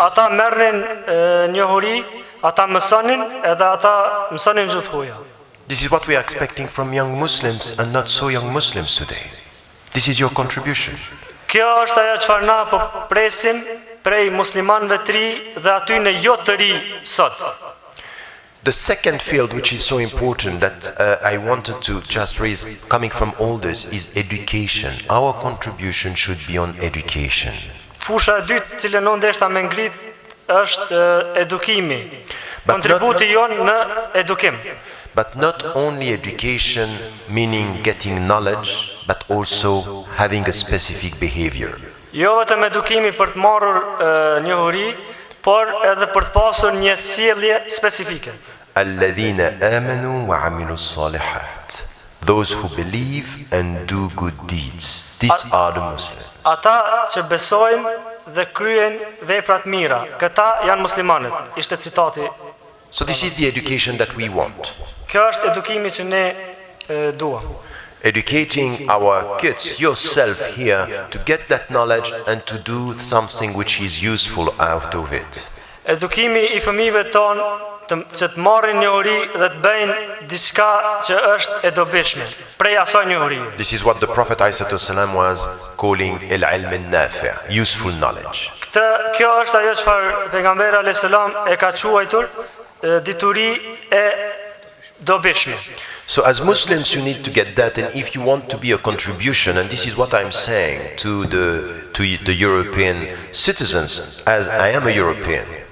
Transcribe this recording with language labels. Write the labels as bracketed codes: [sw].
[sq] ata merrnin njohuri, ata mësonin edhe ata mësonin gjuhë të huaja. [en] This is what we are expecting from young Muslims and not so young Muslims today. This is your contribution. [sq] Kjo është ajo çfarë na po presim prej muslimanëve të ri dhe aty në jo të ri sot. [en] The second field which is so important that I wanted to just raise coming from all this is education. Our contribution should be on education. [sq] Fusha e dytë cilën unë ndeshta me ngrit është edukimi. Kontributi jon në edukim. [en] But not only education meaning getting knowledge, but also having a specific behavior. [sq] Jo vetëm edukimi për të marrur njohuri, por edhe për të pasur një sjellje specifike. [ar] الذين آمنوا وعملوا الصالحات. [en] Those who believe and do good deeds. These are the Muslims. [sq] Ata që besojnë dhe kryen vepra të mira, këta janë muslimanët. Ishte citati. [en] So this is the education that we want. [sq] Kjo është edukimi që ne duam. [en] Educating our kids, yourself here, to get that knowledge and to do something which is useful out of it. [sq] Edukimi I fëmijëve tonë që të marrin njohuri dhe të bëjnë diçka që është e dobishme prej asaj njohurie. [en] This is what the Prophet ﷺ was calling al-ilm al-nafi', useful knowledge. [sq] Kjo është ajo çfarë pejgamberi alayhis salam e ka quajtur dituri e dobishme. [en] So as Muslims you need to get that, and if you want to be a contribution, and this is what I'm saying to the European citizens, as I am a European.